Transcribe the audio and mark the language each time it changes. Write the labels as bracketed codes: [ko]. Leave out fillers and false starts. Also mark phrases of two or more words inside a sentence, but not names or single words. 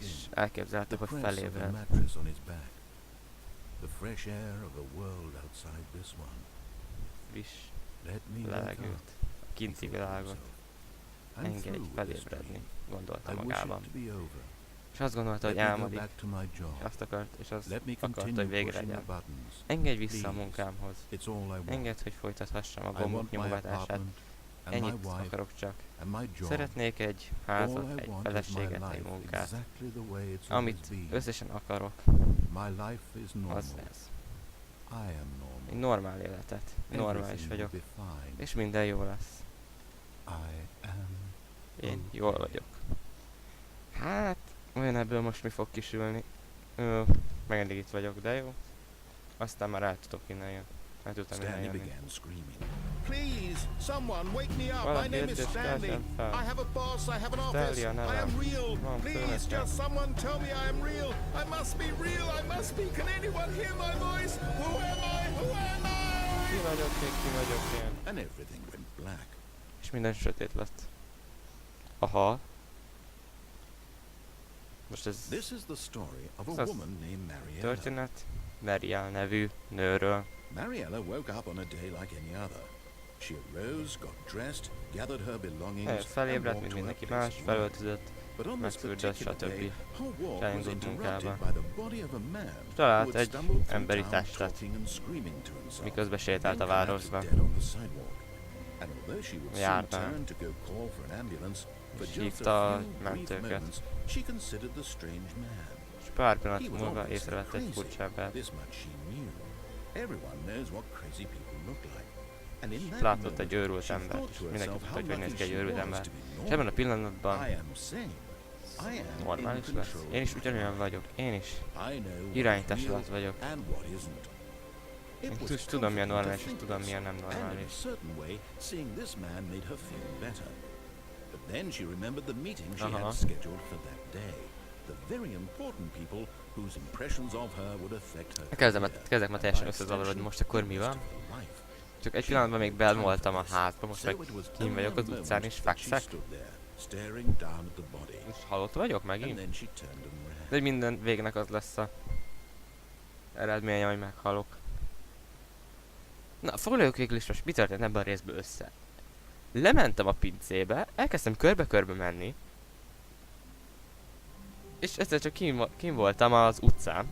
[hu] és elképzelte, [en] the [hu] hogy [en] press of the [hu] felébred. [en] mattress on his back, the fresh air of a world outside this one. [hu] Friss [en] Let me wake up, [hu] levegőt, a kinti [en] he thought to [hu] világot. [en] himself. I'm [hu] Engedj [en] through with this [hu] felébredni, [en] dream. [hu] gondolta [en] I wish [hu] magában. [en] it to be over. [hu] És azt gondolta, hogy [en] Let me go [hu] álmodik, [en] back to my [hu] és [en] job. [hu] azt akart, és azt [en] Let me [hu] akarta, [en] continue [hu] hogy végre [en] pushing the [hu] legyen. [en] buttons. [hu] Engedj vissza a [en] Please. [hu] munkámhoz. [en] It's all I want. [hu] Engedd, hogy folytathassam a [en] I [hu] gombok [en] want my [hu] nyomogatását. [en] apartment and my [hu] Ennyit [en] wife [hu] akarok csak. [en] and my job. [hu] Szeretnék egy [en] All [hu] házat, [en] I [hu] egy [en] want is my [hu] feleséget, egy [en] life [hu] munkát. [en] exactly the way it's always [hu] Amit [en] been. [hu] összesen akarok, [en] My life is normal. [hu] az ez. [en] I am normal. [hu] Egy normál életet. Normális [en] Everything [hu] vagyok. [en] will be fine. [hu] És minden jó lesz. [en] I am [hu] Én jól vagyok. Hát, olyan ebből most mi fog kisülni. Meg eddig itt vagyok, de jó. Aztán már el tudok innen jönni. El tudtam innen [en] Stanley [hu] jönni. [en] began screaming. Please, someone wake me up. My [hu] Valaki [en] name is [hu] jöjjön, [en] Stanley. [hu] keljen fel. [en] I have a boss, I have an office. [hu] Stanley a [en] I [hu] nevem. [en] am real. [hu] Van [en] Please, [hu] főnökem. [en] just someone tell me I am real. I must be real. I must be. Can anyone hear my voice? Who am I? Who am I? [hu] Ki vagyok én, ki vagyok én. [en] And everything went black. [hu] És minden sötét lett. Aha. Most ez [en] This is the story of a [hu] Ez az [en] woman named Mariella. [hu] történet Mariella nevű nőről. [en] Mariella woke up on a day like any other. She arose, got dressed, gathered her belongings, and [hu] Felébredt, [en] walked [hu] mint [en] to her [hu] mindenki [en] place [hu] más, [en] of work. [hu] felöltözött, [en] But on this [hu] megfürdött, [en] particular day, [hu] stb. [en] her walk was [hu] Elindult munkába. [en] interrupted by the body of a man who [hu] Talált [en] had [hu] egy [en] stumbled through [hu] emberi [en] town [hu] testet, [en] talking and screaming to himself, [hu] miközben sétált a [en] then collapsed [hu] városba. [en] dead on the sidewalk. And although she would soon [hu] Jártál. [en] turn to go call for an ambulance, for [hu] És [en] just [hu] hívta [en] a [hu] a [en] few brief [hu] mentőket. [en] moments, she considered the strange man. [hu] És pár [en] He [hu] pillanat [en] was [hu] múlva [en] obviously [hu] észrevett egy [en] crazy. [hu] furcsa embert. [en] This much she knew. Everyone knows what crazy people look like. And in that [hu] Látott [en] moment, [hu] egy őrült [en] she [hu] embert, [en] thought [hu] és [en] to [hu] mindenki [en] herself [hu] tudta, [en] how [hu] hogy hogy néz ki egy [en] lucky [hu] őrült [en] she [hu] ember. [en] was to be [hu] És ebben a [en] normal. [hu] pillanatban [en] I am sane. I am [hu] normális [en] in [hu] lesz. [en] control [hu] Én is [en] of my [hu] ugyanolyan [en] life. [hu] vagyok. Én is [en] I know what [hu] irányítás [en] is real [hu] alatt vagyok. [en] and what isn't. It [hu] Én [en] was [hu] tudom milyen [en] comforting to [hu] normális, és [en] think [hu] tudom [en] this, [hu] milyen nem [en] and in a [hu] normális. [en] certain way, seeing this man made her feel better. But then she remembered the meeting she [hu] Aha. [en] had scheduled for that day. The very important people whose impressions of her would affect her [hu] Kezdek már teljesen [en] by [hu] összezavarodni. [en] extension, [hu] Most akkor [en] the [hu] mi [en] rest [hu] van? [en] of her life. [hu] Csak egy pillanatban még benn voltam a házba, most meg [en] So it was [hu] kint vagyok az [en] only a [hu] utcán és [en] moment that she [hu] fekszek. [en] stood there, staring down at the body, [hu] És halott vagyok [en] and [hu] megint? [en] then she turned and ran. [hu] De minden végnek az lesz a eredménye, hogy meghalok. Na, foglaljuk végül is most mi történt ebben a részben össze. Lementem a pincébe, elkezdtem körbe-körbe menni. És egyszer csak kim voltam az utcán.